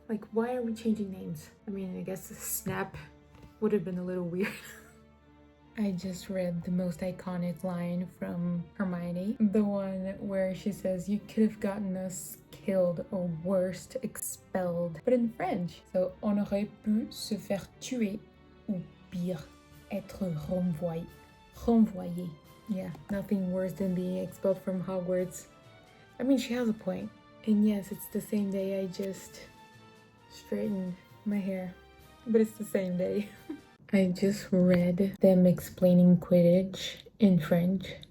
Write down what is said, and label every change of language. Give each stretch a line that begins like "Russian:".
English: Like, why are we changing names? I mean, I guess Snap would have been a little weird. I just read the most iconic line from Hermione. The one where she says, you could have gotten us killed or worse, expelled. But in French.
French: So, on aurait pu se faire tuer ou pire, être renvoyé. Renvoyé.
English: Yeah, nothing worse than being expelled from Hogwarts. I mean, she has a point. And yes, it's the same day I just straightened my hair. But it's the same day. I just read them explaining Quidditch in French.